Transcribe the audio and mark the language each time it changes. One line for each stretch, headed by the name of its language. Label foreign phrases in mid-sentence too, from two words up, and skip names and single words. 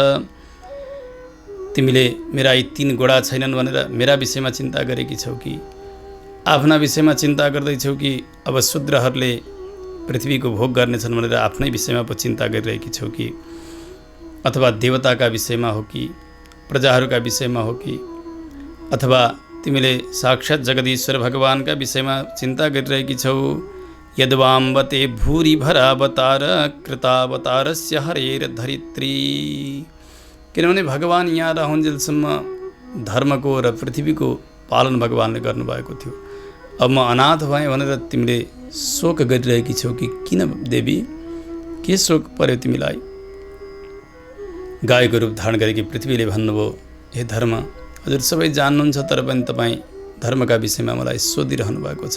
Nepali: तिमीले मेरा यी 3 घोडा छैनन् भनेर मेरा विषयमा चिन्ता गरेकी छौ कि आफ्ना विषयमा चिन्ता गर्दैछौ कि अब शूद्रहरूले पृथ्वीको भोग गर्नेछन् भनेर आफ्नै विषयमा पो चिन्ता गरिरहेकी छौ कि अथवा देवताका विषयमा हो कि प्रजाहरूका विषयमा हो कि अथवा तिमीले साक्षात् जगदीश्वर भगवानका विषयमा चिन्ता गरिरहेकी छौ?
Sanskrit: यद्वाम्बते भूरि भरावतार कृतावतारस्य हरेर धरित्री।
Nepali: किनभने भगवान यहाँ रहन्जेलसम्म धर्मको र पृथ्वीको पालन भगवानले गर्नुभएको थियो। अब म अनाथ भएँ भनेर तिमीले शोक गरिरहेकी छौ कि किन देवी? के शोक पर्यो तिमीलाई? गाईको रूप धारण गरेकी पृथ्वीले भन्नुभयो, हे धर्म, हजुर सबै जान्नुहुन्छ, तर पनि तपाईँ धर्मका विषयमा मलाई सोधिरहनु भएको छ।